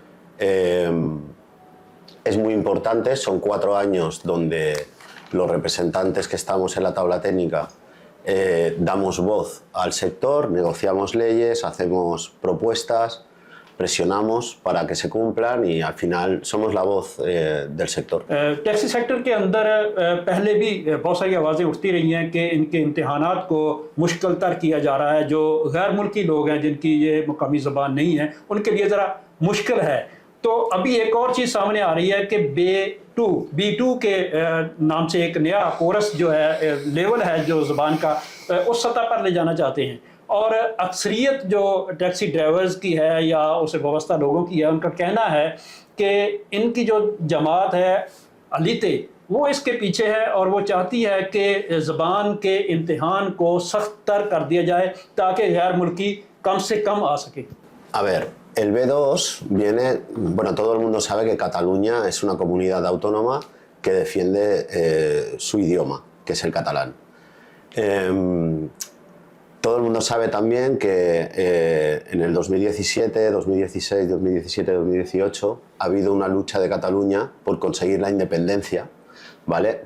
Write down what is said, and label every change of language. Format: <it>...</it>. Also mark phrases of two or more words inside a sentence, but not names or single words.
<es>Es muy importante, son 4 años donde los representantes que estamos en la tabla técnica damos voz al sector, negociamos leyes, hacemos propuestas, presionamos para que se cumplan y al final somos la voz del sector.</es> <ur>ٹیکسی سیکٹر کے اندر پہلے بھی بہت ساری آوازیں اٹھتی رہی ہیں کہ ان کے امتحانات کو مشکل تر کیا جا رہا ہے. جو غیر ملکی لوگ ہیں جن کی یہ مقامی زبان نہیں ہے، ان کے لیے ذرا مشکل ہے. تو ابھی ایک اور چیز سامنے آ رہی ہے کہ B2 کے نام سے ایک نیا کورس جو ہے، لیول ہے جو زبان کا، اس سطح پر لے جانا چاہتے ہیں. اور اکثریت جو ٹیکسی ڈرائیورز کی ہے یا اس سے وابستہ لوگوں کی ہے، ان کا کہنا ہے کہ ان کی جو جماعت ہے अलीते، وہ اس کے پیچھے ہے اور وہ چاہتی ہے کہ زبان کے امتحان کو سخت تر کر دیا جائے تاکہ غیر ملکی کم سے کم آ سکے।</ur> <es>A ver, el B2 viene, bueno, todo el mundo sabe que Cataluña es una comunidad autónoma que defiende su idioma, que es el catalán. Todo el mundo sabe también que en el 2017, 2016, 2017, 2018 ha habido una lucha de Cataluña por conseguir la independencia, ¿vale?</es>